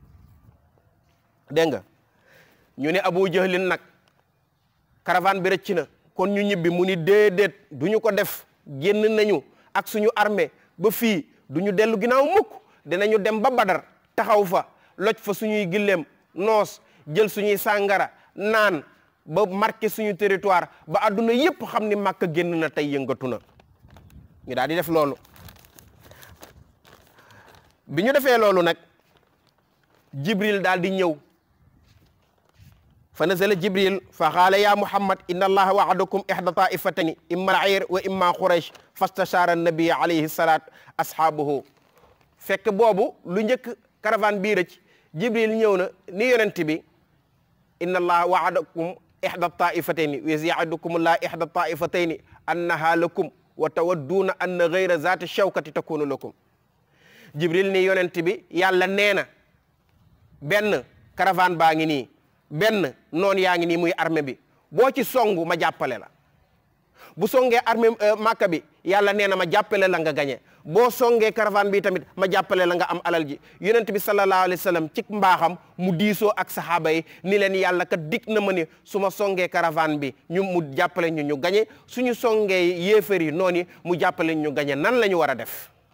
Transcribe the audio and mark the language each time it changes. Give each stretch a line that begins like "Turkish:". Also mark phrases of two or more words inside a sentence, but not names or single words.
Wolof: dégg nga ñu ne abu jahlin nag caravane bi rëcc na kon ñu ñibbi mu ni déedéet du ñu ko def génn nañu ak suñu armée ba fii du ñu dellu ginnaaw mukk dinañu dem ba badar taxaw fa loj fa suñuy gilleem noos jël suñuy sàngara naan ba marqué suñu territoire ba adduna yépp xam ni Makka génn na tey yëngatu na ñu daal di def loolu bi ñu defee loolu nag Jibril daal di ñëw
Arabic: فنزل جبريل فقال يا محمد إن الله وعدكم إحدى الطائفتين إما العير وإما قريش فاستشار النبي عليه الصلاة أصحابه
Wolof: fekk boobu lu njëkk caravane bii rëcc Jibril ñëw na ni yonent bi
Arabic: إن الله وعدكم إحدى الطائفتين ويعدكم الله إحدى الطائفتين أنها لكم وتودون أن غير ذات الشوكة تكون لكم
Wolof: Jibril ni yonent bi yàlla nee na benn caravane baa ngi nii benn noonu yaa ngi nii muy armée bi boo ci songu ma jàppale la bu songee armée Makka bi yàlla nee na ma jàppale la nga gañe boo songee caravane bi tamit ma jàppale la nga am alal ji yonent bi sallallahu alayhi wa sallam ci mbaaxam mu diisoo ak saxaaba yi ni leen yàlla kat dig na ma ni su ma songee caravane bi mu jàppale ñu gañe suñu songee yéefar yi noonu mu jàppale ñu gañe nan la ñu war a def